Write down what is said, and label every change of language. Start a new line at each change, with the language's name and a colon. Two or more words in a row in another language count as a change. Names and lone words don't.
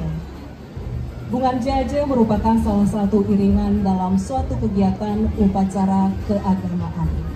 Indonesian: Bungan jaje merupakan salah satu iringan dalam suatu kegiatan upacara keagamaan.